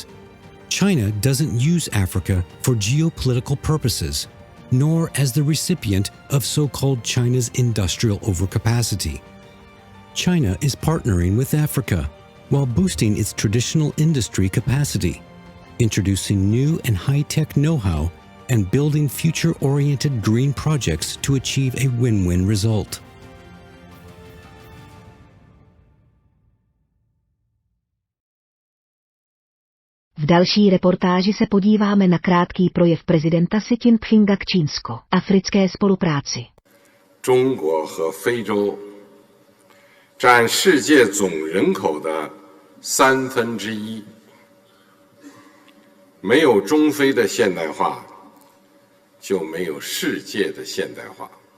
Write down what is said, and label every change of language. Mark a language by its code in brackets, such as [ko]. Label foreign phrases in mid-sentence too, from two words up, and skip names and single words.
[en] China doesn't use Africa for geopolitical purposes, nor as the recipient of so-called China's industrial overcapacity. China is partnering with Africa while boosting its traditional industry capacity, introducing new and high-tech know-how, and building future-oriented green projects to achieve a win-win result. [cs] V další reportáži se podíváme na krátký projev prezidenta Si Ťin pchinga k čínsko-africké spolupráci. [zh] 中国和非洲占世界总人口的1/3，没有中非的现代化，就没有世界的现代化。